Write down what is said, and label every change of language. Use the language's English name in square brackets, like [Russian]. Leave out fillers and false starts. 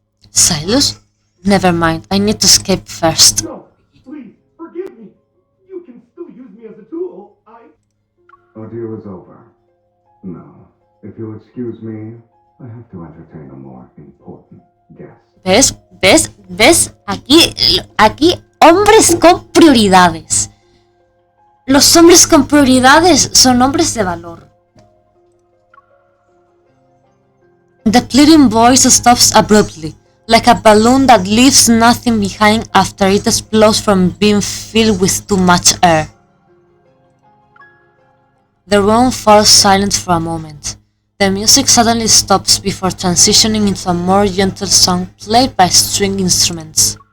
[English] Silas? Never mind. I need to escape first. No, please, forgive me. You can still use me as a tool. Our deal is over. No. If you'll excuse me, I have to entertain a more important guest. [Spanish] ¿Ves? ¿Ves? ¿Ves? Aquí, hombres con prioridades. Los hombres con prioridades son hombres de valor. [English] The pleading voice stops abruptly, like a balloon that leaves nothing behind after it explodes from being filled with too much air. The room falls silent for a moment. The music suddenly stops before transitioning into a more gentle song played by string instruments.